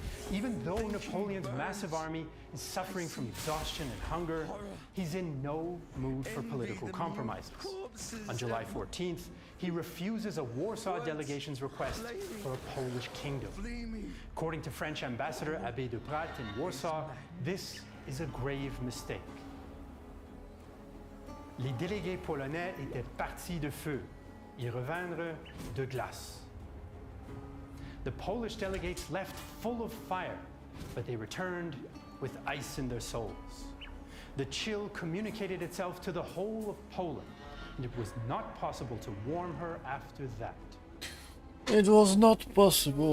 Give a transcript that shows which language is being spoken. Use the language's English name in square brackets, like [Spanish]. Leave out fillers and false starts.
[English] Even though Napoleon's massive army is suffering from exhaustion and hunger, he's in no mood for political compromises. On July 14th, he refuses a Warsaw delegation's request for a Polish kingdom. According to French ambassador Abbé de Prat in Warsaw, this is a grave mistake. [French] Les délégués polonais étaient partis de feu, ils revinrent de glace. [English] The Polish delegates left full of fire, but they returned with ice in their souls. The chill communicated itself to the whole of Poland, and it was not possible to warm her after that. It was not possible.